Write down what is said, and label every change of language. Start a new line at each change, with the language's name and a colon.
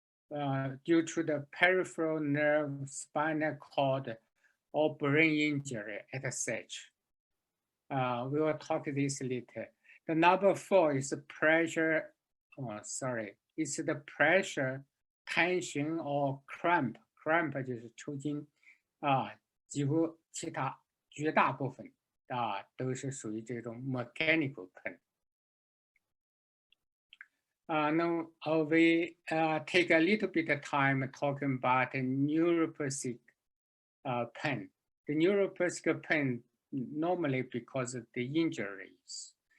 English: Due to the peripheral nerve, spinal cord, or brain injury at such. We will talk this later. The number 4 is the pressure, it's the pressure, tension, or cramp.
Chinese: Cramp 就是抽筋几乎其他绝大部分都是属于这种 mechanical pain.
English: Now we take a little bit of time talking about the neuropathic pain. The neuropathic pain normally because of the injuries.